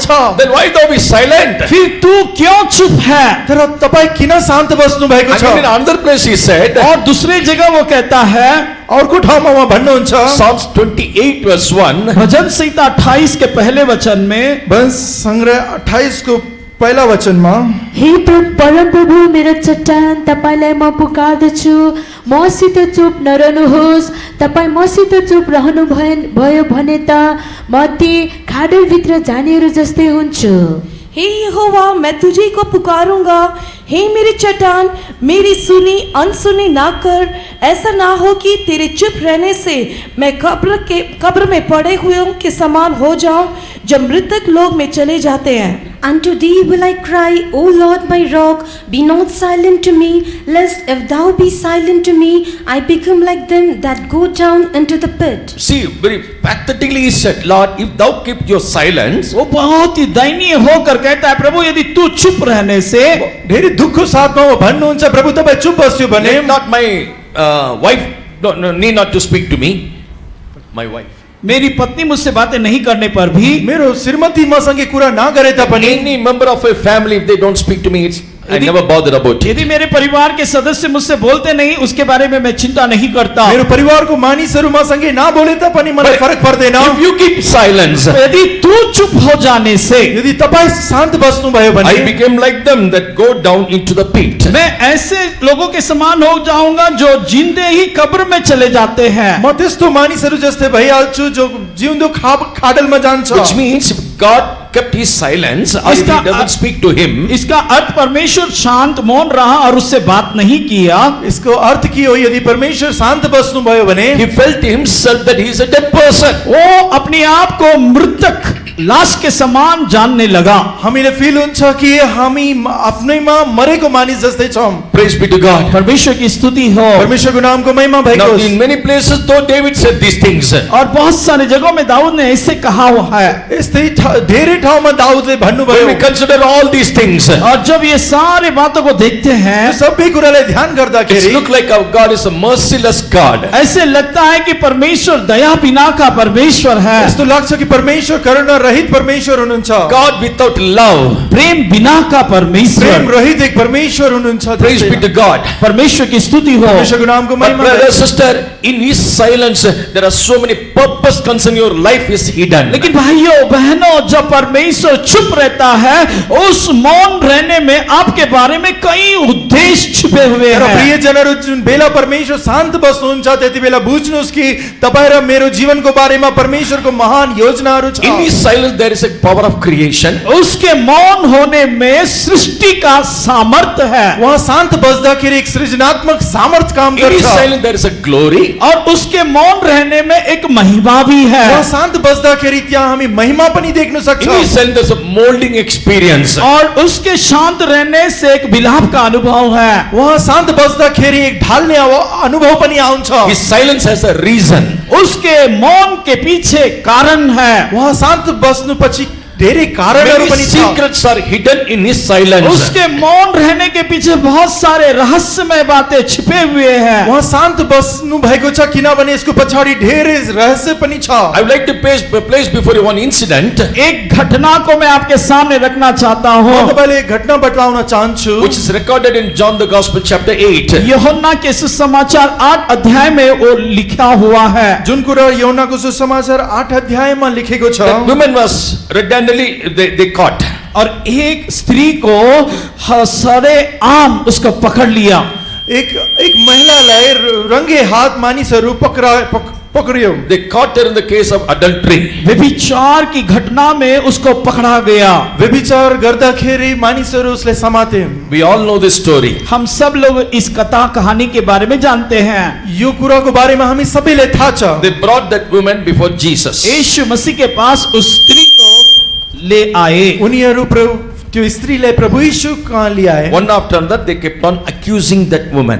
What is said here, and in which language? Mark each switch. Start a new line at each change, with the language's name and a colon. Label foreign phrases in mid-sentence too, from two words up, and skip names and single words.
English: Then why thou be silent?
Hindi: फिर तू क्यों चुप है?
Nepali: तर तपाईँ किन शान्त बस्नु भएको
English: And in
Nepali: छ?
English: another place he said,
Hindi: और दूसरी जगह वो कहता है
Nepali: अर्को ठाउँमा उहाँ भन्नुहुन्छ
English: Psalms 28 verse 1,
Hindi: भजन संहिता 28 के पहले वचन में
Nepali: भजन संग्रह 28 को पहिला वचनमा हे परम प्रभु मेरो चट्टान तपाईलाई म पुकार्दछु मसित चुप नरहनुहोस्। तपाईँ मसित चुप रहनु भयो भने त म ती खाडलभित्र जानेहरू जस्तै हुन्छु।
Hindi: हे यहोवा, मैं तुझे को पुकारूंगा। हे मेरी चट्टान, मेरी सुनी अनसुनी ना कर। ऐसा ना हो कि तेरे चुप रहने से मैं कब्र में पड़े हुए के समान हो जाऊं, जब मृतक लोग में चले जाते हैं।
English: Unto thee will I cry, O Lord my rock, be not silent to me, lest if thou be silent to me, I become like them that go down into the pit. see, very pathetically he said, Lord, if thou keep your silence,
Hindi: वो बहुत ही दयनीय होकर कहता है प्रभु यदि तू चुप रहने से
Nepali: धेरै दुःखको साथमा उहाँ भन्नुहुन्छ प्रभु तपाईँ चुप बस्यो भने
English: let not my wife need not to speak to me. My wife.
Hindi: मेरी पत्नी मुझसे बातें नहीं करने पर भी
Nepali: मेरो श्रीमती मसँगै कुरा नगरे तापनि
English: Any member of a family, if they don't speak to me, I never bother about it.
Hindi: यदि मेरे परिवार के सदस्य मुझसे बोलते नहीं उसके बारे में मैं चिंता नहीं करता।
Nepali: मेरो परिवारको मानिसहरू मसँगै नबोले तापनि मलाई फरक पर्दैन।
English: If you keep silence,
Hindi: यदि तू चुप हो जाने से
Nepali: यदि तपाईँ शान्त बस्नुभयो भने
English: I became like them that go down into the pit.
Hindi: मैं ऐसे लोगों के समान हो जाऊंगा जो जिंदे ही कब्र में चले जाते हैं।
Nepali: म त्यस्तो मानिसहरू जस्तै भइहाल्छु जो जिउँदो खाडलमा जान्छ।
English: Which means if God kept his silence, or if he doesn't speak to him,
Hindi: इसका अर्थ परमेश्वर शांत मौन रहा और उससे बात नहीं किया।
Nepali: यसको अर्थ के हो? यदि परमेश्वर शान्त बस्नुभयो भने
English: he felt himself that he is a dead person.
Hindi: वो अपने आप को मृतक लाश के समान जानने लगा।
Nepali: हामीले फिल हुन्छ कि हामी आफ्नैमा मरेको मानिस जस्तै छौं।
English: Praise be to God.
Hindi: परमेश्वर की स्तुति हो।
Nepali: परमेश्वरको नामको महिमा भएको
English: Now
Nepali: होस्।
English: in many places though David said these things,
Hindi: और बहुत सारी जगहों में दाऊद ने ऐसे कहा हुआ है।
Nepali: यस्तै धेरै ठाउँमा दाउदले भन्नुभयो।
English: when we consider all these things,
Hindi: और जब ये सारे बातों को देखते हैं
Nepali: यो सबै कुरालाई ध्यान
English: it
Nepali: गर्दाखेरि
English: looks like our God is a merciless God.
Hindi: ऐसे लगता है कि परमेश्वर दया बिना का परमेश्वर है।
Nepali: यस्तो लाग्छ कि परमेश्वर करुणा रहित परमेश्वर हुनुहुन्छ,
English: God without love.
Hindi: प्रेम बिना का
Nepali: प्रेम
Hindi: परमेश्वर।
Nepali: रहित एक परमेश्वर हुनुहुन्छ।
English: Praise be to God.
Hindi: परमेश्वर की स्तुति हो।
Nepali: परमेश्वरको नामको
English: But
Nepali: महिमा
English: brother,
Nepali: होस्।
English: sister, in His silence, there are so many purpose concern your life is hidden.
Hindi: लेकिन भाइयों बहनों, जब परमेश्वर चुप रहता है, उस मौन रहने में आपके बारे में कई उद्देश्य छिपे हुए
Nepali: र
Hindi: हैं।
Nepali: प्रियजनहरू, जुन बेला परमेश्वर शान्त बस्नुहुन्छ त्यति बेला बुझ्नुहोस् कि तपाईँ र मेरो जीवनको बारेमा परमेश्वरको महान योजनाहरू छ।
English: In His silence, there is a power of creation.
Hindi: उसके मौन होने में सृष्टि का सामर्थ्य है,
Nepali: उहाँ शान्त बस्दाखेरि एक सृजनात्मक सामर्थ्य काम
English: In His
Nepali: गर्छ।
English: silence, there is a glory.
Hindi: और उसके मौन रहने में एक महिमा भी है।
Nepali: उहाँ शान्त बस्दाखेरि त्यहाँ हामी महिमा पनि देख्न
English: In His
Nepali: सक्छौँ।
English: silence, there is a molding experience.
Hindi: और उसके शांत रहने से एक विलाप का अनुभव है।
Nepali: उहाँ शान्त बस्दाखेरि एक ढाल्ने अनुभव पनि आउँछ।
English: His silence has a reason.
Hindi: उसके मौन के पीछे कारण है।
Nepali: उहाँ शान्त बस्नुपछि धेरै कारणहरू
English: Many
Nepali: पनि छ।
English: secrets are hidden in His silence.
Hindi: उसके मौन रहने के पीछे बहुत सारे रहस्यमय बातें छिपे हुए हैं।
Nepali: उहाँ शान्त बस्नु भएको छ किनभने यसको पछाडि धेरै रहस्य पनि छ।
English: I would like to place before you one incident
Hindi: एक घटना को मैं आपके सामने रखना चाहता
Nepali: म
Hindi: हूँ,
Nepali: तपाईलाई एक घटना बतलाउन चाहन्छु
English: which is recorded in John the Gospel chapter 8.
Hindi: यूहन्ना के सुसमाचार 8 अध्याय में वो लिखा हुआ है।
Nepali: जुन कुरा यूहन्नाको सुसमाचार 8 अध्यायमा लेखेको छ।
English: That woman was redundantly they caught.
Hindi: और एक स्त्री को सरे आम उसको पकड़ लिया।
Nepali: एक महिलालाई रंगे हात मानिसहरू पक्रियो।
English: They caught her in the case of adultery.
Hindi: व्यभिचार की घटना में उसको पकड़ा गया।
Nepali: व्यभिचार गर्दाखेरि मानिसहरू उसलाई समाते।
English: We all know this story.
Hindi: हम सब लोग इस कथा कहानी के बारे में जानते हैं।
Nepali: यो कुराको बारेमा हामी सबैलाई थाहा छ।
English: They brought that woman before Jesus.
Hindi: यीशु मसीह के पास उस स्त्री को ले आए।
Nepali: उनीहरू त्यो स्त्रीलाई प्रभु यीशु कहाँ ल्याए।
English: One after another, they kept on accusing that woman.